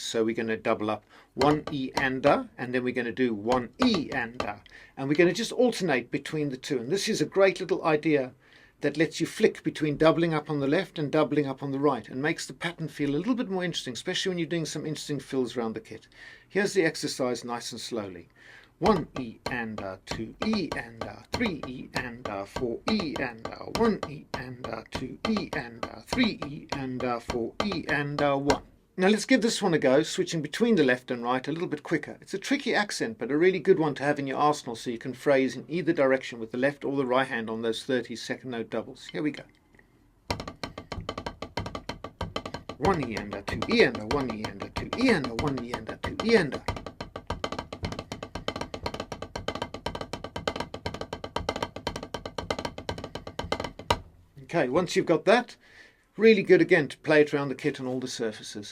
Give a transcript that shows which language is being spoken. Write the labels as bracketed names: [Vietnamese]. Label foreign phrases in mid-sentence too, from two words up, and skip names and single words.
[English] So we're going to double up 1 E-ander, and then we're going to do 1 E-ander, and we're going to just alternate between the two. And this is a great little idea that lets you flick between doubling up on the left and doubling up on the right, and makes the pattern feel a little bit more interesting, especially when you're doing some interesting fills around the kit. Here's the exercise nice and slowly: 1 E-ander, 2 E-ander, 3 E-ander, 4 E-ander, 1 E-ander, 2 E-ander, 3 E-ander, 4 E-ander, 1. Now let's give this one a go, switching between the left and right a little bit quicker. It's a tricky accent, but a really good one to have in your arsenal, so you can phrase in either direction with the left or the right hand on those 32nd note doubles. Here we go. 1 E-ander, 2 E-ander, 1 E-ander, 2 E-ander, 1 E-ander, 2 E-ander. Okay, once you've got that, really good again to play it around the kit on all the surfaces.